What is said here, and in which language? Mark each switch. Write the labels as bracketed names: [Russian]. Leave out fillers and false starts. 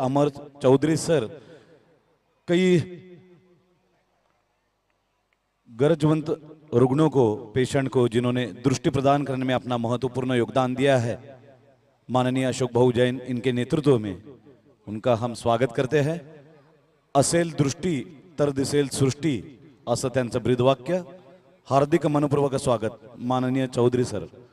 [Hindi] अमर Chaudhary sir कई गरजवंत रुग्णों को, patient को, जिन्होंने दृष्टि प्रदान करने में अपना महत्वपूर्ण योगदान दिया है, माननीय अशोक भाऊ जैन इनके नेतृत्व में उनका हम स्वागत करते हैं। [Marathi] असेल दृष्टी तर दिसेल सृष्टी असं त्यांचं ब्रीदवाक्य। हार्दिक मनपूर्वक स्वागत माननीय चौधरी सर।